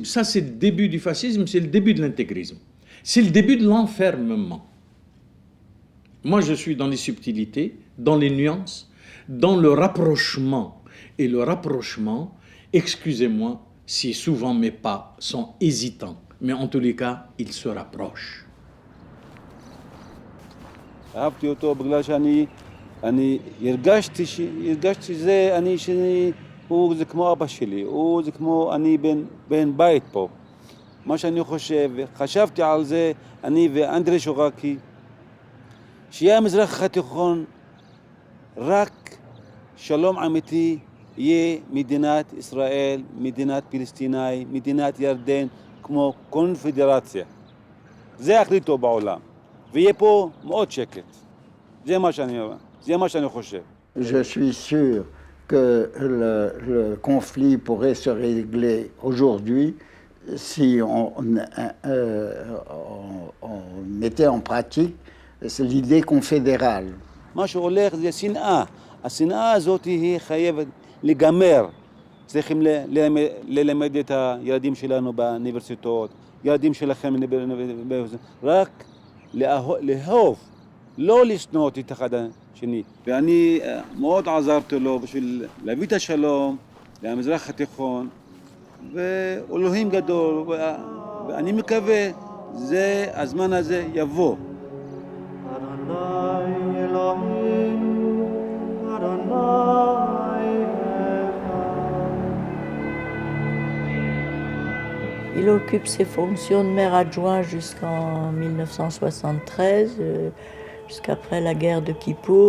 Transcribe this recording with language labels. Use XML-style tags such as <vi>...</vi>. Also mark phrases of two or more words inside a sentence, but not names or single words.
<fr>Ça, c'est le début du fascisme, c'est le début de l'intégrisme. C'est le début de l'enfermement. Moi, je suis dans les subtilités, dans les nuances, dans le rapprochement. Et le rapprochement, excusez-moi, si souvent mes pas sont hésitants, mais en tous les cas, ils se rapprochent.</fr> <he>אני הרגשתי שזה הוא זה כמו אבא שלי, זה כמו אני בן בית פה. מה שאני חשבתי על זה, אני ואנדרי שורקי, שיהיה המזרח התיכון רק שלום אמיתי, יהיה מדינת ישראל, מדינת פלסטינאי, מדינת ירדן, כמו קונפדרציה. זה החליטו בעולם, ויהיה פה מאוד שקט. זה מה שאני אומר.</he> <fr>Je suis sûr que le conflit pourrait se régler aujourd'hui si on mettait en pratique l'idée confédérale.</fr> <he>מה שהולך זה שנאה. השנאה הזאת היא חייבת לגמר. צריכים ללמד את הילדים שלנו באוניברסיטאות, ילדים שלכם רק לאהוב, לא לשנוא את אחד השני. ואני מאוד עזרתי לו בשביל להביא את השלום למזרח התיכון, ואלוהים גדול, ואני מקווה הזמן הזה יבוא.</he> <fr>Il occupe ses fonctions de maire adjoint jusqu'en 1973, jusqu'après la guerre de Kippour.</fr>